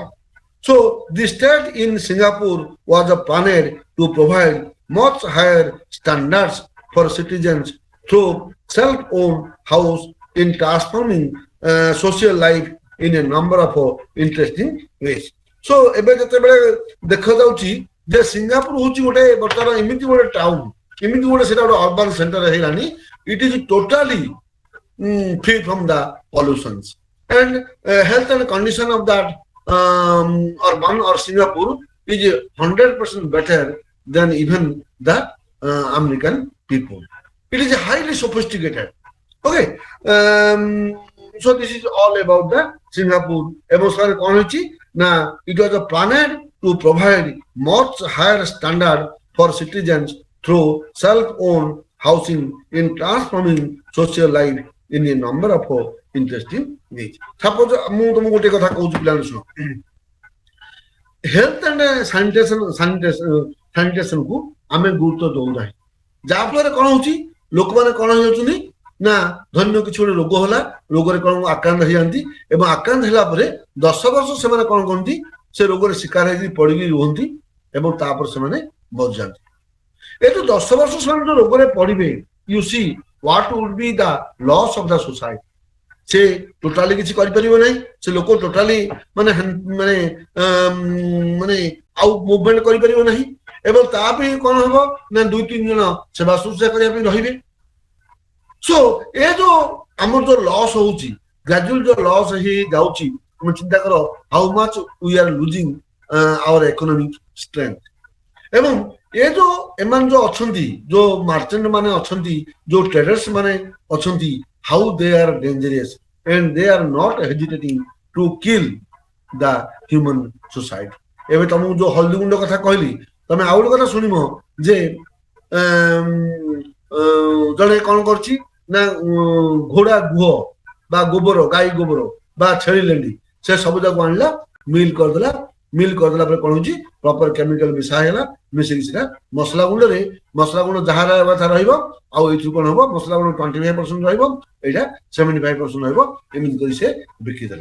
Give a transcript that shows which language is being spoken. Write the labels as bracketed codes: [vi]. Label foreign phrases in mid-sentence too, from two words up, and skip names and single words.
[en] So the state in Singapore was planned to provide much higher standards for citizens through self-owned house in transforming social life in a number of interesting ways. So [or] ଏବେ ଯେତେବେଳେ ଦେଖାଯାଉଛି ଯେ ସିଙ୍ଗାପୁର ହଉଛି ଗୋଟେ ବର୍ତ୍ତମାନ ଏମିତି ଗୋଟେ ଟାଉନ, ଏମିତି ଗୋଟେ ସେଟା ଗୋଟେ [en] urban center ହେଇଗଲାଣି, it is totally free from the pollutions and health and condition of that urban or Singapore is 100% better than even the American people. It is highly sophisticated. Okay, so this is all about the Singapore. Now it was a planned to provide much higher standard for citizens through self-owned housing in transforming social life in a number of interesting ways. [or] Suppose ମୁଁ ତମକୁ ଗୋଟେ କଥା କହୁଛି ପିଲାମାନେ ଶୁଣ, [en] health and sanitation [or] କୁ ଆମେ ଗୁରୁତ୍ୱ ଦଉନାହିଁ, ଯାହା ଫଳରେ କ'ଣ ହଉଛି, ଲୋକମାନେ କ'ଣ ହେଇଯାଉଛନ୍ତି ନା ଧନ୍ୟ କିଛି ଗୋଟେ ରୋଗ ହେଲା, ରୋଗରେ କ'ଣ ଆକ୍ରାନ୍ତ ହେଇଯାନ୍ତି ଏବଂ ଆକ୍ରାନ୍ତ ହେଲା ପରେ 10 ବର୍ଷ ସେମାନେ କ'ଣ କରନ୍ତି, ସେ ରୋଗରେ ଶିକାର ହେଇକି ପଡିକି ରୁହନ୍ତି ଏବଂ ତାପରେ ସେମାନେ ବଞ୍ଚିଯାନ୍ତି। ଏ ଯୋଉ 10 ବର୍ଷ ସେମାନେ ଯୋଉ ରୋଗରେ ପଡିବେ, [en] you see what would be the loss of the society. [or] ସେ ଟୋଟାଲି କିଛି କରିପାରିବ ନାହିଁ, ସେ ଲୋକ ଟୋଟାଲି ମାନେ ମାନେ ମାନେ ଆଉ ମୁଭମେଣ୍ଟ କରିପାରିବ ନାହିଁ ଏବଂ ତା ପାଇଁ କ'ଣ ହବ ନା 2-3 ଜଣ ସେବା ଶୁଶ୍ରୂଷା କରିବା ପାଇଁ ରହିବେ। ସୋ ଏ ଯୋଉ ଆମର ଯୋଉ ଲସ୍ ହଉଛି, ଗ୍ରାଜୁଆଲି ଯୋଉ ଲସ୍ ହେଇଯାଉଛି, ତମେ ଚିନ୍ତା କର [en] how much we are losing our economic strength. [or] ଏବଂ ଏ ଯୋଉ ଏମାନେ ଯୋଉ ଅଛନ୍ତି, ଯୋଉ ମାର୍ଚେଣ୍ଟ ମାନେ ଅଛନ୍ତି, ଯୋଉ ଟ୍ରେଡର୍ସ ମାନେ ଅଛନ୍ତି, [en] how they are dangerous and they are not hesitating to kill the human society. [or] ଏବେ ତମକୁ ଯୋଉ ହଳଦୀ ଗୁଣ୍ଡ କଥା କହିଲି, ତମେ ଆଉ ଗୋଟେ କଥା ଶୁଣିବ ଯେ ଜଣେ କ'ଣ କରୁଛି ନା ଘୋଡା ଗୁହ ବା ଗୋବର, ଗାଈ ଗୋବର ବା ଛେଳି ଲେଣ୍ଡି, ସେ ସବୁ ଯାକୁ ଆଣିଲା, ମିଲ୍ କରିଦେଲା ପରେ କ'ଣ ହଉଛି, [en] proper chemical [or] ମିଶା ହେଇଗଲା, ମିଶିକି ସେଟା ମସଲା ଗୁଣ୍ଡ ଯାହା କଥା ରହିବ, ଆଉ ଏଇଥିରୁ କ'ଣ ହବ, ମସଲା ଗୁଣ୍ଡ 25% ରହିବ, ଏଇଟା 75% ରହିବ, ଏମିତି କରି ସେ ବିକିଦେଲା।